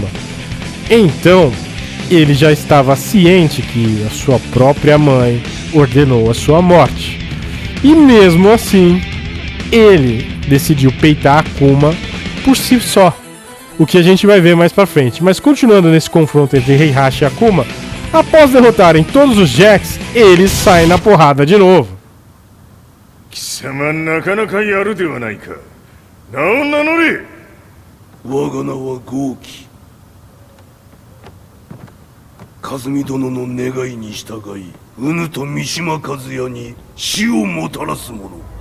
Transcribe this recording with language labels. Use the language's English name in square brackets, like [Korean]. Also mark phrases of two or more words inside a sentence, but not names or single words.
[Portuguese] Então, ele já estava ciente que a sua própria mãe ordenou a sua morte. E mesmo assim, ele decidiu peitar Akuma por si só. O que a gente vai ver mais pra frente. Mas continuando nesse confronto entre Heihachi e Akuma, após derrotarem todos os Jacks, eles saem na porrada de novo. [Japanese] 貴様なかなかやるではないか。名を名乗れ。我が名は豪輝。和美殿の願いに従い、うぬと三島和也に死をもたらす者。